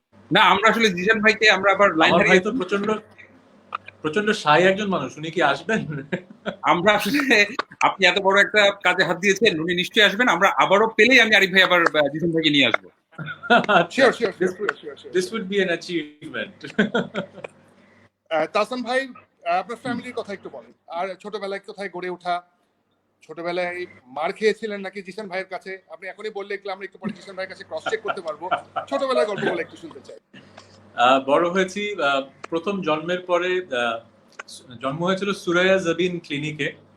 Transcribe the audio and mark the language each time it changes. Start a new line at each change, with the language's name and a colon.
Bangla: না, আমরা আসলে জিশান ভাইকে আমরা আবার লাইন আমার ভাই তো প্রচন্ড শাই একজন মানুষ, উনি কি আসবেন? আমরা আসলে আপনি এত বড় একটা কাজে হাত দিয়েছেন, উনি নিশ্চয়ই আসবেন। আমরা আবারও পেলেই আমি আরিফ ভাই আবার জিশান ভাইকে নিয়ে আসবো। Sure.
English: This would be an achievement.
Bangla: Tahsan ভাই, আপনার ফ্যামিলির কথা একটু বলেন, আর ছোটবেলায় কোথায় গড়ে ওঠা, ছোটবেলায় মার খেয়েছিলেন নাকি জিশান ভাইয়ের কাছে? আপনি এখনই বললে আমরা একটু পরে জিশান ভাইয়ের কাছে ক্রস চেক করতে পারবো। ছোটবেলায় গল্প বলে একটু শুনতে চাই। বড় হয়েছি, প্রথম জন্মের পরে জন্ম হয়েছিল সুরাইয়া জাবিন ক্লিনিকে।